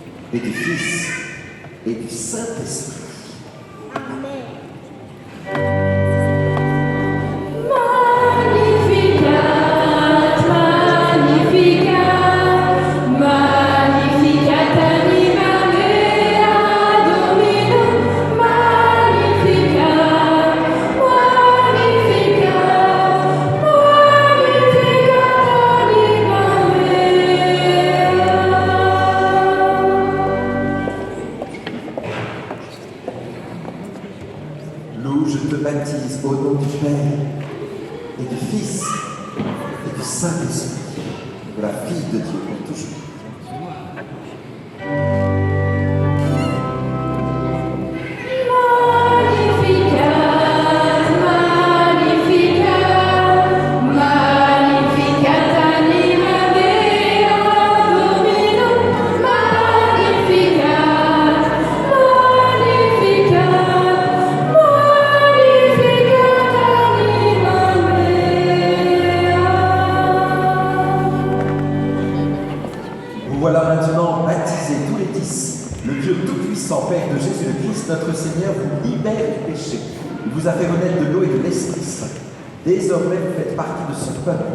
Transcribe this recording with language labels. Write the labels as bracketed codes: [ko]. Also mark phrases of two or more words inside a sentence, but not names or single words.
[fr] et du Fils, et du Saint-Esprit. Amen. [la] Magnificat, Magnificat, Magnificat anima mea Domino, Magnificat, Magnificat, Magnificat anima [fr] Lou, je te baptise au nom du Père, et du Fils, et du Saint-Esprit, de la fille de Dieu pour toujours. [la] Magnificat, Magnificat, Magnificat anima mea Domino, Magnificat, Magnificat, Magnificat anima [fr] Vous voilà maintenant baptisés tous les 10. Le Dieu Tout-Puissant, Père de Jésus le Christ, notre Seigneur, vous libère du péché. Il vous a fait renaître de l'eau et de l'Esprit Saint. Désormais, vous faites partie de son peuple.